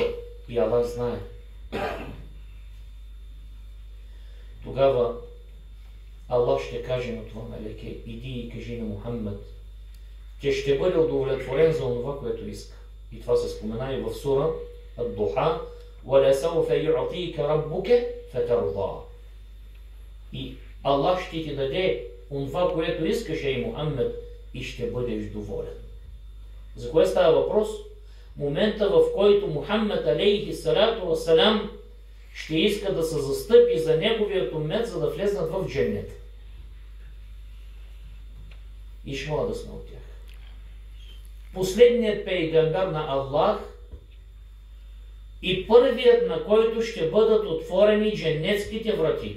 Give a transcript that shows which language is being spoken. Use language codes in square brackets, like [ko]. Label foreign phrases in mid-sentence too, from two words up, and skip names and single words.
[bg] И Аллах знае. Тогава Аллах ще каже на това мелеке: иди и кажи на Мухаммад, че ще бъде удовлетворен за това, което иска. И това се спомена и в сура Ад-Духа: [ar] وَلَسَوْفَ يُعْطِيكَ رَبُّكَ فَتَرْضَى. [bg] И Аллах ще ти даде онова, което искаш, ей Мухаммад, и ще бъдеш доволен. За кое става въпрос? Момента, в който Мухаммад [ar] عليه الصلاة والسلام [bg] ще иска да се застъпи за неговият уммет, за да влезнат в дженнет. И шала да сме от тях. Последният пейгамбер на Аллах и първият, на който ще бъдат отворени дженнетските врати.